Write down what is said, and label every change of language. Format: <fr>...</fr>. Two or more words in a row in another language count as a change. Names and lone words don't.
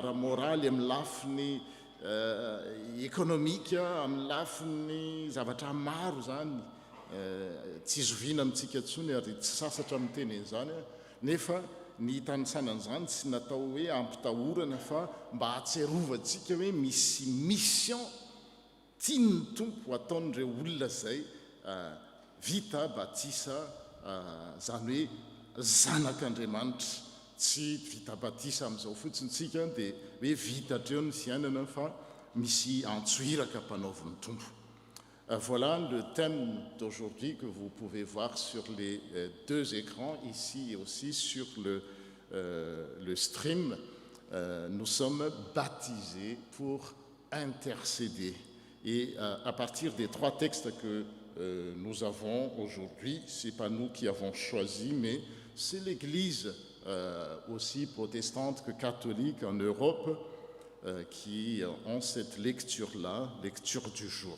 <mg>ara-moraly, amin'ny lafiny ekonomika, amin'ny lafiny zavatra maro zany, tsy zoviana amintsika ntsony ary tsy sasatra amin'ny teny zany, nefa ny tanitsanan'izany tsy natao hoe ampitahorana fa mba hatserovantsika hoe misy mission tiany tompo ataon'ireo olona zay vita batisa, zany hoe zanak'Andriamanitra. Tsy vita batisa amin'izao fotsiny tsika dia hoe vitatreo ny fiainana fa misy antsoiraka mpanaoviny tompo.</mg> <fr>Voilà le thème d'aujourd'hui que vous pouvez voir sur les deux écrans, ici et aussi sur le stream. Nous sommes baptisés pour intercéder. Et à partir des trois textes que nous avons aujourd'hui, ce n'est pas nous qui avons choisi, mais c'est l'Église aussi protestante que catholique en Europe qui ont cette lecture-là, lecture du jour.</fr>